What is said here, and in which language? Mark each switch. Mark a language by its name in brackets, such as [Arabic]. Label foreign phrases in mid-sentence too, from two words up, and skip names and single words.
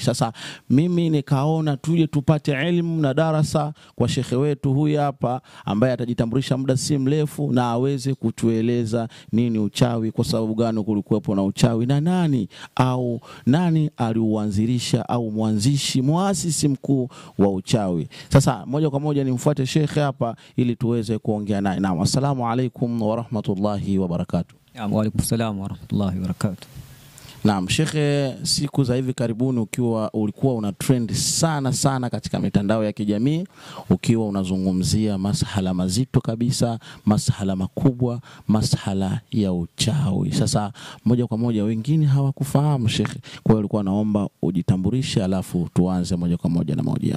[Swahili] Sasa mimi nikaona tuje tupate elimu na darasa kwa shekhe wetu huyu hapa, ambaye atajitambulisha muda si mrefu na aweze kutueleza nini uchawi, kwa sababu gani kulikuwepo na uchawi, na nani aliuanzilisha au muasisi mkuu wa uchawi. Sasa moja kwa moja nimfuate shekhe hapa ili tuweze kuongea naye. Naam, [Arabic] السلام عليكم ورحمة الله وبركاته. وعليكم السلام ورحمة الله وبركاته. [Swahili] Naam, shekhe, siku za hivi karibuni ulikuwa una trend sana katika mitandao ya kijamii, ukiwa unazungumzia masuala mazito kabisa, masuala makubwa, masuala ya uchawi. Sasa moja kwa moja wengine hawakufahamu shekhe, kwa hiyo ulikuwa naomba ujitambulishe alafu tuanze moja kwa moja na mahojiano.